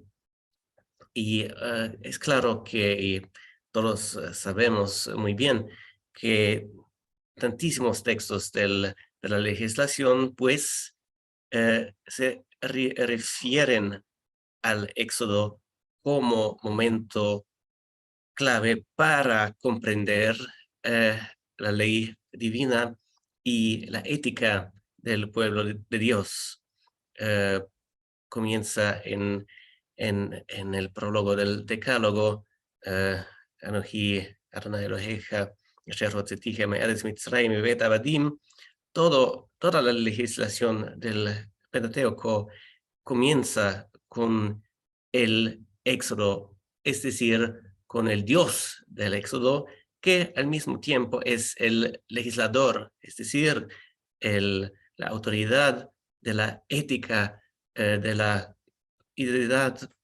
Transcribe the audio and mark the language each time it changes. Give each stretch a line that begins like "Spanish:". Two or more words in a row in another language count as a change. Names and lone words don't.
Spanish: Y es claro que todos sabemos muy bien que tantísimos textos de la legislación pues se refieren al Éxodo como momento clave para comprender la ley divina y la ética del pueblo de Dios. Comienza en el prólogo del Decálogo,
Hebrew: אנכי אדני אלהיך, אשר הוצאתיך מארץ מצרים ואת עבדים.
Spanish: Toda la legislación del Pentateuco comienza con el Éxodo, es decir, con el Dios del Éxodo, que al mismo tiempo es el legislador, es decir, la autoridad de la ética, de la identidad